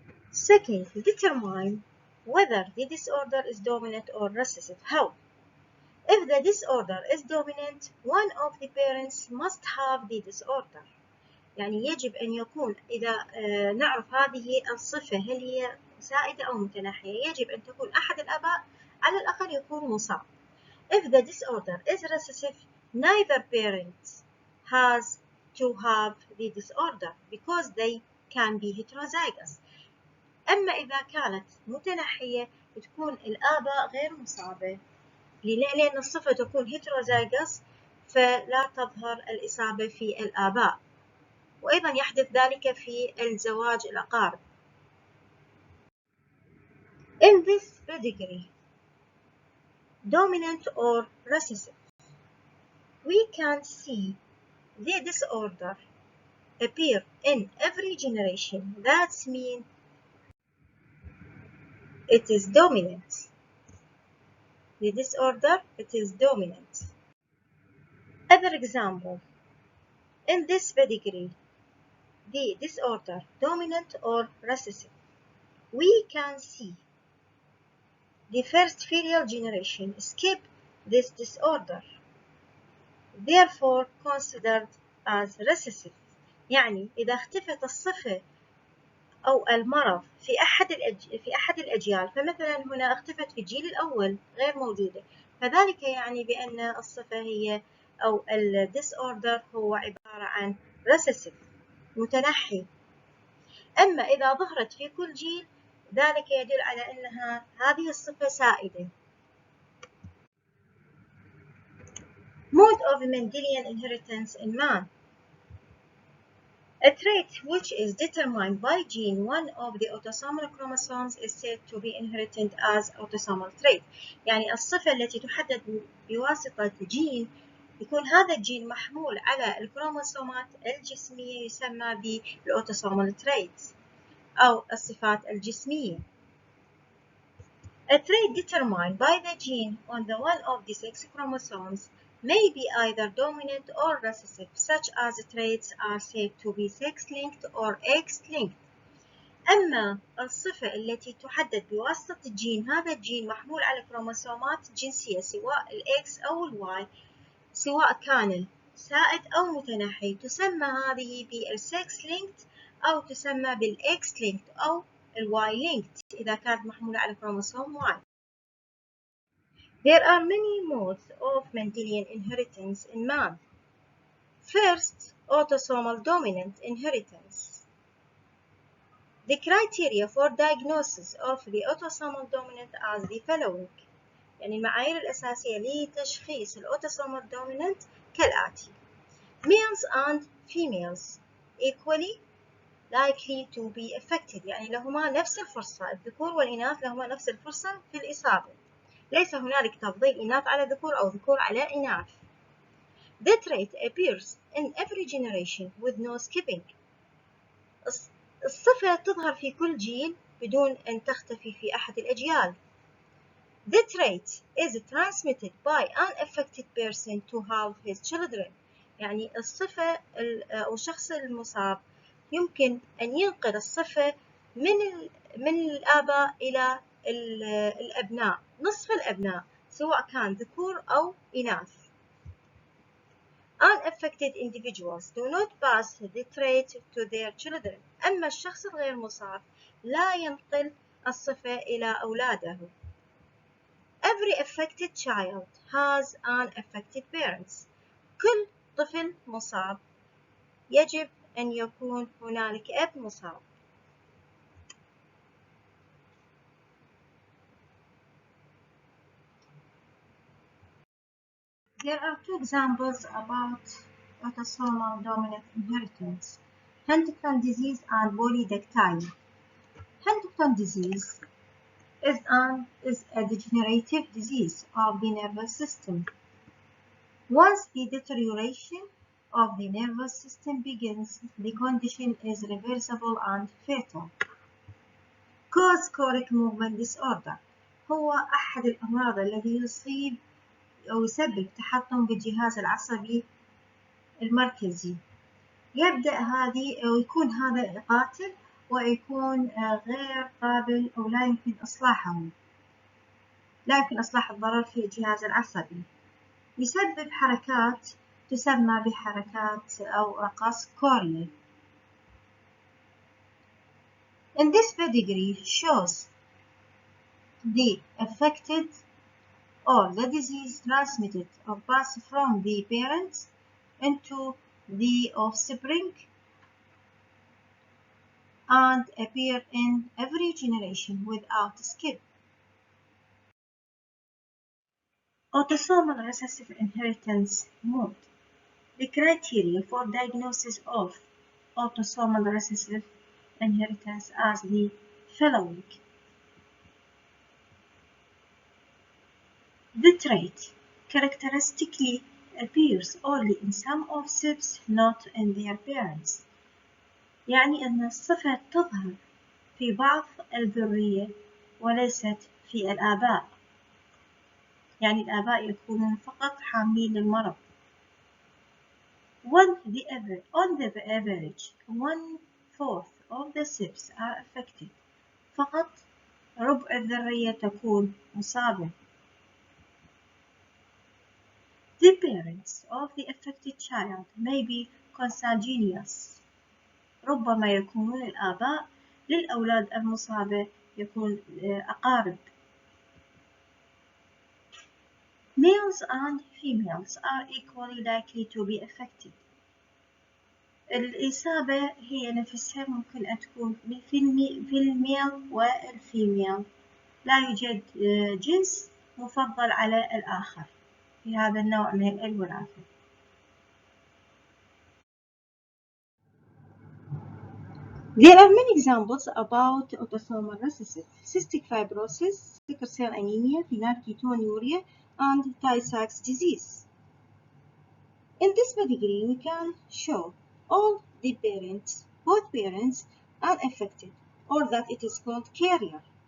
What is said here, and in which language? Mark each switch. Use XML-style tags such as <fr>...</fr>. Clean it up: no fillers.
<en>Second, determine whether the disorder is dominant or recessive. How? If the disorder is dominant, one of the parents must have the disorder.</en> <ar>يعني يجب أن يكون إذا نعرف هذه الصفة هل هي سائدة أو متناحية، يجب أن تكون أحد الآباء على الأقل يكون مصاب.</ar> <en>If the disorder is recessive, neither parent has to have the disorder because they can be heterozygous.</en> <ar>أما إذا كانت متناحية تكون الآباء غير مصابة، لأن الصفة تكون heterozygous فلا تظهر الإصابة في الآباء، وأيضا يحدث ذلك في الزواج الأقارب.</ar> <en>In this pedigree, dominant or recessive, we can see the disorder appear in every generation. That means it is dominant. The disorder, it is dominant. Other example, in this pedigree, the disorder dominant or recessive, we can see the first filial generation skip this disorder, therefore considered as recessive.</en> <ar>يعني إذا اختفت الصفة أو المرض في أحد الأجيال، فمثلا هنا اختفت في الجيل الأول غير موجودة، فذلك يعني بأن الصفة هي أو الديسوردر هو عبارة عن recessive متنحي. أما إذا ظهرت في كل جيل ذلك يدل على أنها هذه الصفة سائدة.</ar> <en>Mode of Mendelian inheritance in man. A trait which is determined by gene one of the autosomal chromosomes is said to be inherited as autosomal trait.</en> <ar>يعني الصفة التي تحدد بواسطة جين يكون هذا الجين محمول على الكروموسومات الجسمية يسمى بالautosomal trait أو الصفات الجسمية.</ar> <en>A trait determined by the gene on the one of the sex chromosomes may be either dominant or recessive, such as traits are said to be sex-linked or X-linked.</en> <ar>أما الصفة التي تحدد بواسطة الجين، هذا الجين محمول على كروموسومات جنسية سواء الإكس أو الواي، سواء كان سائد أو متنحي، تسمى هذه بالsex-linked أو تسمى بالX-linked أو الY-linked إذا كانت محمولة على كروموسوم Y.</ar> <en>There are many modes of Mendelian inheritance in man. First, autosomal dominant inheritance. The criteria for diagnosis of the autosomal dominant are the following.</en> <ar>يعني المعايير الأساسية لتشخيص الautosomal dominant كالآتي.</ar> <en>Males and females equally likely to be affected،</en> <ar>يعني لهما نفس الفرصة، الذكور والإناث لهما نفس الفرصة في الإصابة، ليس هنالك تفضيل إناث على ذكور أو ذكور على إناث.</ar> <en>The trait appears in every generation with no skipping.</en> <ar>الصفة تظهر في كل جيل بدون أن تختفي في أحد الأجيال.</ar> <en>The trait is transmitted by an affected person to half his children.</en> <ar>يعني الصفة أو الشخص المصاب يمكن أن ينقل الصفة من الآباء إلى الأبناء، نصف الأبناء، سواء كان ذكور أو إناث.</ar> <en>Unaffected individuals do not pass the trait to their children.</en> <ar>أما الشخص الغير مصاب لا ينقل الصفة إلى أولاده.</ar> <en>Every affected child has unaffected parents.</en> <ar>كل طفل مصاب يجب أن يكون هنالك أب مصاب.</ar> <en>There are two examples about autosomal dominant inheritance: Huntington's disease and polydactyly. Huntington's disease is a degenerative disease of the nervous system. Once the deterioration of the nervous system begins, the condition is reversible and fatal. Cause chronic movement disorder</en> <ar>هو أحد الأمراض التي يصيب أو يسبب تحطم بالجهاز العصبي المركزي. يبدأ هذه أو يكون هذا قاتل ويكون غير قابل أو لا يمكن إصلاحه، لا يمكن إصلاح الضرر في الجهاز العصبي. يسبب حركات تسمى بحركات أو رقص كوريال.</ar> <en>In this pedigree shows the affected or the disease transmitted or passed from the parents into the offspring and appear in every generation without skip. Autosomal recessive inheritance mode. The criteria for diagnosis of autosomal recessive inheritance as the following. The trait characteristically appears only in some offspring, not in their parents.</en> <ar>يعني أن الصفة تظهر في بعض الذرية وليست في الآباء. يعني الآباء يكونون فقط حاملين للمرض.</ar> <en>On the average, 1/4 of the SIBs are affected.</en> <ar>فقط ربع الذرية تكون مصابة.</ar> <en>The parents of the affected child may be consanguineous.</en> <ar>ربما يكونون الآباء للأولاد المصابة يكون أقارب.</ar> <en>Males and females are equally likely to be affected.</en> <ar>الإصابة هي نفسها ممكن أن تكون في الميل والفيميل. لا يوجد جنس مفضل على الآخر في هذا النوع من الوراثة.</ar> <en>There are many examples about autosomal recessive: cystic fibrosis, sickle cell anemia, phenylketonuria, and Tay-Sachs disease. In this pedigree, we can show all the parents, both parents, are affected, or that it is called carrier.</en>